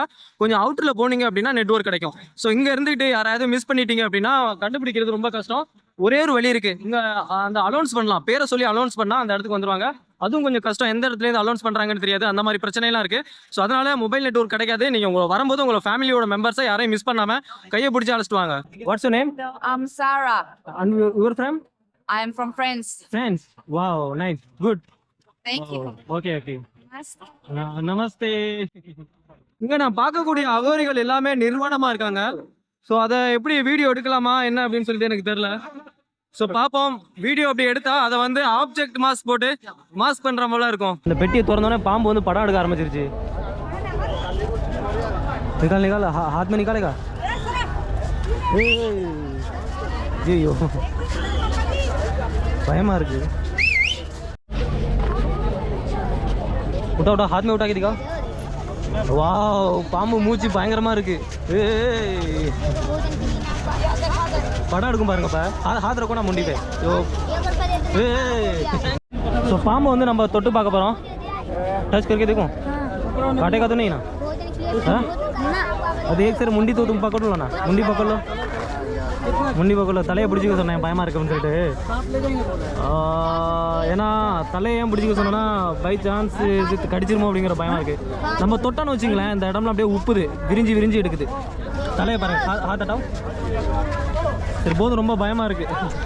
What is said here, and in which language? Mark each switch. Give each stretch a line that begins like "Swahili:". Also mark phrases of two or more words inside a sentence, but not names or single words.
Tamil: கொஞ்சம் அவுட்டரில் போனீங்க அப்படின்னா நெட்வொர்க் கிடைக்கும். ஸோ இங்கே இருந்துகிட்டு யாராவது மிஸ் பண்ணிட்டீங்க அப்படின்னா கண்டுபிடிக்கிறது ரொம்ப கஷ்டம். ஒரே ஒரு வழி இருக்குது, இங்கே அந்த அலௌன்ஸ் பண்ணலாம், பேரை சொல்லி அலௌன்ஸ் பண்ணால் அந்த இடத்துக்கு வந்துடுவாங்க. அதுவும் கொஞ்சம் கஷ்டம், எந்த இடத்துலேருந்து அலௌன்ஸ் பண்ணுறாங்கன்னு தெரியாது, அந்த மாதிரி பிரச்சனைலாம் இருக்குது. ஸோ அதனால
English: mobile network
Tamil: கிடைக்காது. நீங்கள் உங்களை வரும்போது உங்களோட ஃபேமிலியோட மெம்பர்ஸை யாரையும் மிஸ் பண்ணாமல் கையை பிடிச்சி அழைச்சிட்டு வாங்க.
English: What's your name? I'm Sarah. And you're from? I am from France. France. Wow, nice. Good. Thank you. Okay. நமஸ்தே.
Tamil: இங்க நான் பார்க்கக்கூடிய அகோரிகள் எல்லாமே நிர்வாணமா இருக்காங்க. ஸோ அதை எப்படி வீடியோ எடுக்கலாமா என்ன அப்படின்னு சொல்லிட்டு எனக்கு தெரியல. ஸோ பார்ப்போம். வீடியோ அப்படி எடுத்தா அதை வந்து
English: object mask
Tamil: போட்டு மாஸ்க் பண்ற மாதிரிலாம் இருக்கும். இந்த பெட்டியை திறந்தோடனே பாம்பு வந்து படம் எடுக்க ஆரம்பிச்சிருச்சு.
Hindi: நிகால் हाथ में निकालेगा.
Tamil: ஐயோ பயமா இருக்கு.
Hindi: உட்டா हाथ में उठा के दिखा.
Tamil: வாவ், பாம்பு மூச்சு பயங்கரமா இருக்கு. படம் எடுக்கும் பாருங்க.
Hindi: இப்போ हाथ रखो ना मुंडी पे.
Tamil: ஸோ பாம்பு வந்து நம்ம தொட்டு பார்க்க போகிறோம்.
Hindi: टच करके देखो, काटेगा तो नहीं ना? हाँ, அது एक सर मुंडी तो तुम पकड़ लो ना. मुंडी पकड़ लो,
Tamil: முண்டி பக்கத்தில் தலையை பிடிச்சிக்க சொன்னேன் பயமாக இருக்குன்னு சொல்லிட்டு. ஏன்னா தலையை ஏன் பிடிச்சிக்க சொன்னோன்னா
English: by chance
Tamil: இது கடிச்சிருமோ அப்படிங்கிற பயமாக இருக்குது. நம்ம தொட்டான்னு வச்சுங்களேன், இந்த இடம்லாம் அப்படியே உப்புது, விரிஞ்சு எடுக்குது. தலையை பாருங்கள், ஹார்ட். சரி போதும், ரொம்ப பயமாக இருக்குது.